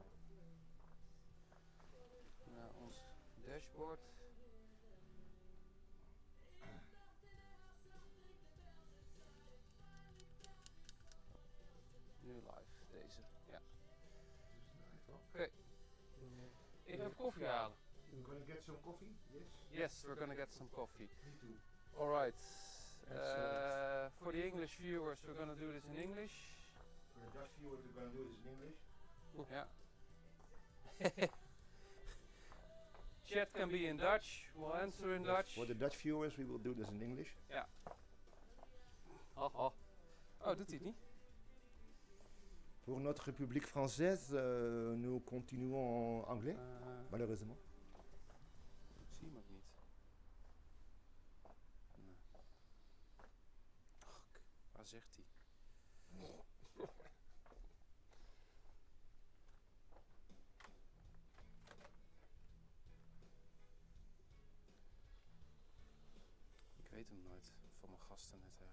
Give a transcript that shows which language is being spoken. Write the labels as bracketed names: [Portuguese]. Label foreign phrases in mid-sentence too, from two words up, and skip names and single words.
[Dutch] Naar ons dashboard. Nu live, deze. Ja. Oké. Ik ga even koffie halen. [English] We're gonna get some coffee? Yes? Yes, we're gonna get some coffee. Me too. Alright. For the English viewers, we're gonna do this in English. For the Dutch viewers, we're gonna do this in English. Yeah. Chat can be in Dutch. We'll answer in Dutch. For the Dutch viewers, we will do this in English. [Dutch] Ja. Oh, doet hij het niet? [French] Pour notre public français, nous continuons en anglais, malheureusement. [Dutch] Ik zie hem ook niet. Nee. Och, waar zegt hij? Ik weet hem nooit van mijn gastennetwerk.